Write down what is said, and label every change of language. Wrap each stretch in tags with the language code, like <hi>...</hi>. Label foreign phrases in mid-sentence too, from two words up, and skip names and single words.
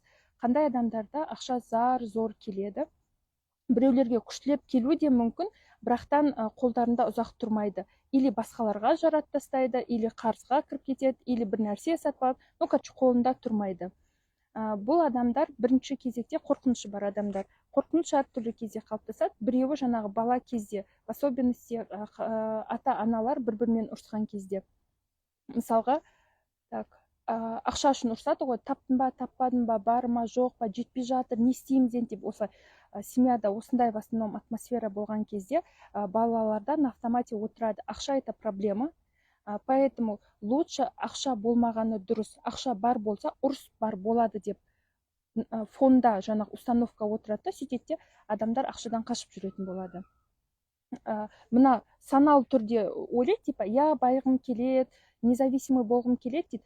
<kk>Қандай адамдарда ақша зор келеді? Біреулерге күштілеп келуі де мүмкін, бірақтан қолдарында ұзақ тұрмайды. Или басқаларға жарат тастайды, или қарызға кіріп кетеді, или бір нәрсе сатып алады, қолында тұрмайды. Бұл адамдар бірінші кезекте қорқынышы бар адамдар. Қорқыныш әртүрлі кезде қалыптасады. Біреуі жаңағы бала кезде,</kk> <ru>в особенности</ru> <kk>ата-аналар бір-бірімен ұрысқан кезде. Мысалға, ақша үшін ұрысады ғой, таптың ба, таппадың ба, бар ма, жоқ па, жетпей жатыр, не істейміз деп, осылай семьяда осындай</kk> <ru>в основном</ru> <kk>атмосфера болған кезде балаларда</kk> <ru>на автомате</ru> <kk>отырады. Ақша</kk> <ru>это проблема. Поэтому лучше</ru> <kk>ақша болмағаны дұрыс. Ақша бар болса, ұрыс бар болады деп фонда жаңағы установка отырады, сөйтеді, адамдар ақшадан қашып жүретін болады. Мына саналы түрде ойлайды, типа, я байығым келеді, независимый болғым келеді дейді.</kk>